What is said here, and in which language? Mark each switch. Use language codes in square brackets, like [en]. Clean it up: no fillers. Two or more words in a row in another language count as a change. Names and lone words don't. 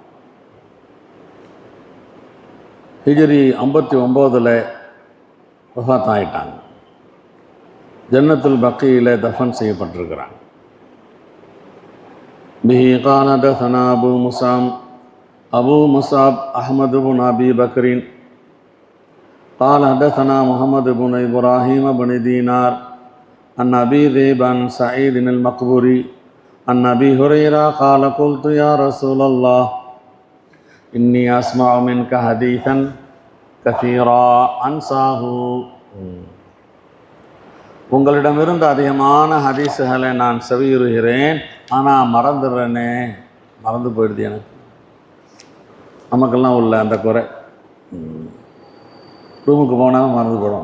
[ta] ஹிஜ்ரி 59 வஃபாத் ஆகிட்டாங்க. ஜன்னத்துல் பக்கீயில் தஃபன் செய்யப்பட்டிருக்கிறாங்க. [ar] به قال حدثنا أبو مصعب أحمد بن أبي بكر قال حدثنا محمد بن إبراهيم بن دينار عن أبي ذئب عن سعيد المقبوري عن أبي هريرة قال قلت يا رسول الله إني أسمع منك حديثا كثيرا أنساه. [ta] உங்களிடமிருந்து அதிகமான ஹதீஸுகளை நான் செவியுறுகிறேன், ஆனால் மறந்துடுறேனே, மறந்து போயிடுது எனக்கு. நமக்கெல்லாம் உள்ள அந்த குறை. ரூமுக்கு போனால் மறந்து போடும்.